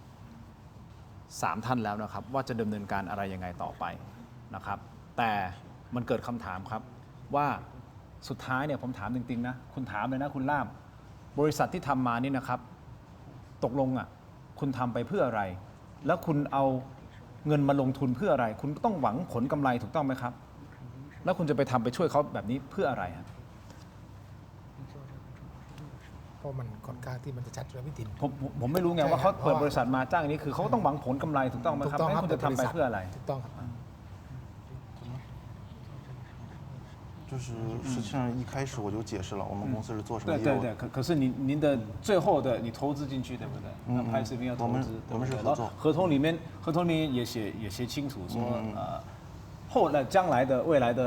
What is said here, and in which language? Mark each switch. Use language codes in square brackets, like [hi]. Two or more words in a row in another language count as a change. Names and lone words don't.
[th] 3 ท่านแล้วนะครับว่าจะดำเนินการอะไรยังไงต่อไปนะครับแต่มันเกิดคำถามครับว่าสุดท้ายเนี่ยผมถามจริงๆนะคุณถามเลยนะคุณล่ามบริษัทที่ทำมานี่นะครับตกลงอ่ะคุณทำไปเพื่ออะไร แล้วคุณเอาเงินมาลงทุนเพื่ออะไร คุณต้องหวังผลกำไรถูกต้องไหมครับ แล้วคุณจะไปทำไปช่วยเขาแบบนี้เพื่ออะไรฮะ เพราะมันค่อนข้างที่มันจะชัดเลยพี่ติน ผมไม่รู้ไงว่าเขาเปิดบริษัทมาจ้างนี้คือเขาต้องหวังผลกำไรถูกต้องไหมครับ ถูกต้อง แล้ว ครับ คุณจะทำไปเพื่ออะไร ถูกต้องครับ [zh] 就是实际上一开始我就解释了，我们公司是做什么业务的。对对对，可是您的最后的你投资进去对不对？那拍视频要投资，我们是合作。然后合同里面也写清楚说后来将来的未来的。